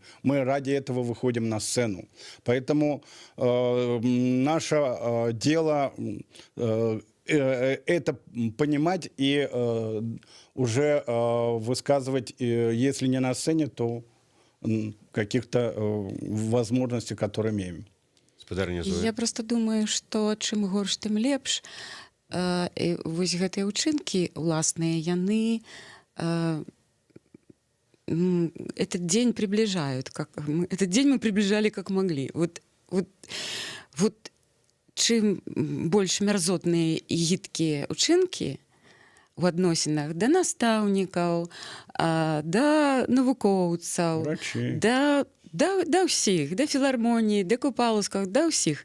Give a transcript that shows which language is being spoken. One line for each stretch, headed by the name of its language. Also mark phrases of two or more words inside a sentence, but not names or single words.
Russian: Мы ради этого выходим на сцену. Поэтому наше дело это понимать и уже высказывать, если не на сцене, то каких-то возможностей, которые имеем. Я просто думаю,
Belarusian: што чым горш, тым лепш. Вось гэтыя ўчынкі уласныя, яны
Russian: этот день приближают. Этот день мы приближали как могли.
Belarusian: Вот чым больш мярзотныя і гідкія ўчынкі у адносінах да настаўнікаў, да навукоўцаў, да ўсіх, да філармоніі, да купалаўскіх, да ўсіх.